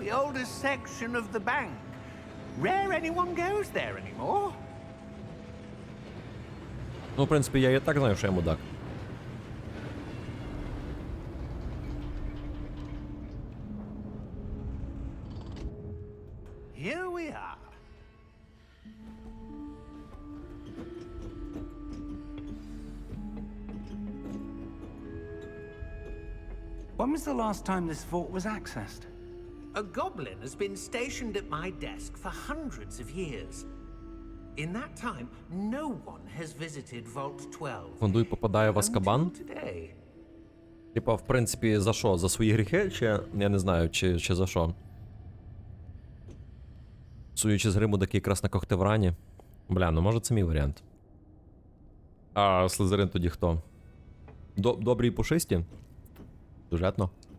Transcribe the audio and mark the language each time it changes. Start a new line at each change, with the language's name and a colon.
English: the oldest section of the bank. Rare anyone goes there anymore.
Ukrainian: Ну, в принципі, я і так знаю, що я мудак.
English: Here we are. When was the last time this vault was accessed? A goblin has been stationed at my desk for hundreds of years. In that time, no one has visited Vault 12.
Ukrainian: Фондуй попадає в Азкабан.
English: Until today.
Ukrainian: Типа, в принципі, за що? За свої гріхи? Чи я не знаю, чи за що? Судячи з гриму, такий якраз на Когтеврані. Бля, ну може це мій варіант. А Слизерин тоді хто? Добрі і пушисті? Сюжетно.